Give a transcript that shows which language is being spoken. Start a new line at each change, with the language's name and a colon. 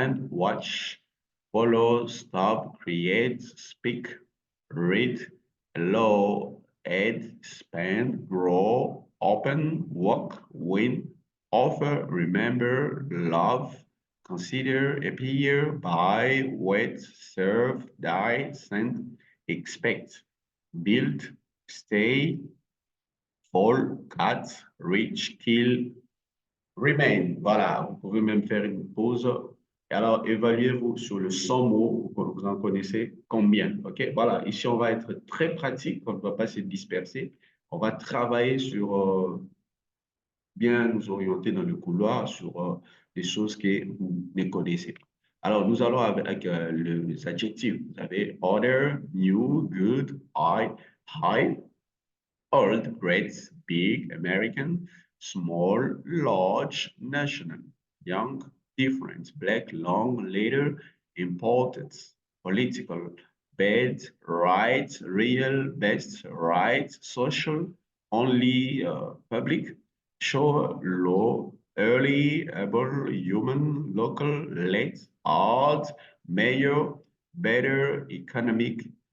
English: watch, follow, stop, create, speak, read, allow, add, spend, grow, open, walk, win, offer, remember, love, consider, appear, buy, wait, serve, die, send, expect, build, stay, fall, cut, reach, kill, remain.
French: Voilà, vous pouvez même faire une pause. Et alors, évaluez-vous sur le 100 mots, vous en connaissez combien. OK? Voilà, ici, on va être très pratique, on ne va pas se disperser. On va travailler sur bien nous orienter dans le couloir sur des choses que vous ne connaissez pas. Alors, nous allons avec les adjectifs. Vous avez
English: order, new, good, high, old, great, big, American, small, large, national, young, different, black, long, later, important, political, bad, right, real, best, right, social, only, public, sure, low, early, able, human, local, late, hard, major, better, economic,